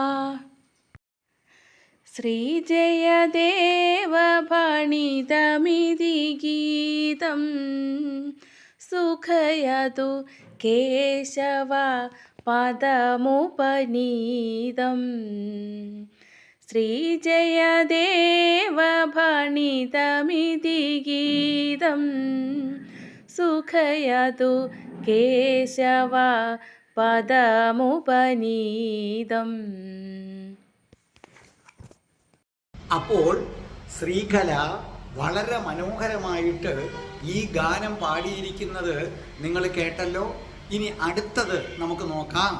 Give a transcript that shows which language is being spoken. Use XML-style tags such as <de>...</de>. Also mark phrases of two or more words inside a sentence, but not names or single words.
<sa>श्रीजयदेव भणितमिति गीतं सुखयतु केशव पदमुपनीतं श्रीजयदेव भणितमिति गीतं सुखयतु केशव പദമുപനീതം.</sa> <ml>അപ്പോൾ ശ്രീകല വളരെ മനോഹരമായിട്ട് ഈ ഗാനം പാടിയിരിക്കുന്നത് നിങ്ങൾ കേട്ടല്ലോ. ഇനി അടുത്തത് നമുക്ക് നോക്കാം.</ml>